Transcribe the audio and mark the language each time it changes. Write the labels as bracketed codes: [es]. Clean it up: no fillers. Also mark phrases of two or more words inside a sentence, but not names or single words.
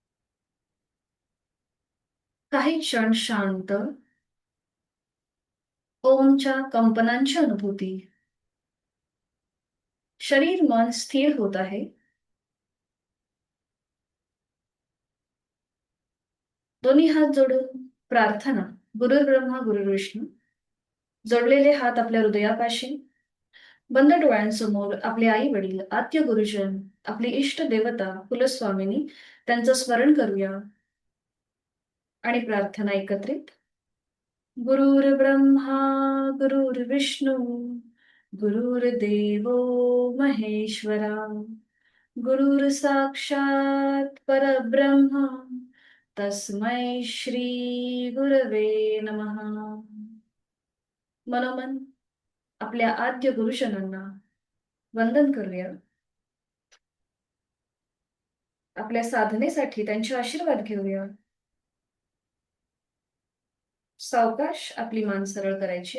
[mr] काही क्षण शांत. ओमच्या कंपनांची अनुभूती. शरीर मन स्थिर होत आहे. दोन्ही हात जोडून प्रार्थना. [sa] गुरुर्ब्रह्मा गुरुर्विष्णू. [mr] जोडलेले हात आपल्या हृदयापाशी. बंद डोळ्यांसमोर आपले आई वडील, आद्य गुरुजन, आपली इष्ट देवता कुलस्वामिनी त्यांचं स्मरण करूया. आणि प्रार्थना एकत्रित. [sa] गुरुर्ब्रह्मा गुरुर्विष्णू गुरुर्देवो महेश्वरा गुरुर साक्षात परब्रह्म तस्मै श्री गुरवे नमः. [mr] मनोमन आपल्या आद्य गुरुजनांना वंदन करूया. आपल्या साधनेसाठी त्यांचे आशीर्वाद घेऊया. सावकाश आपली मान सरळ करायची.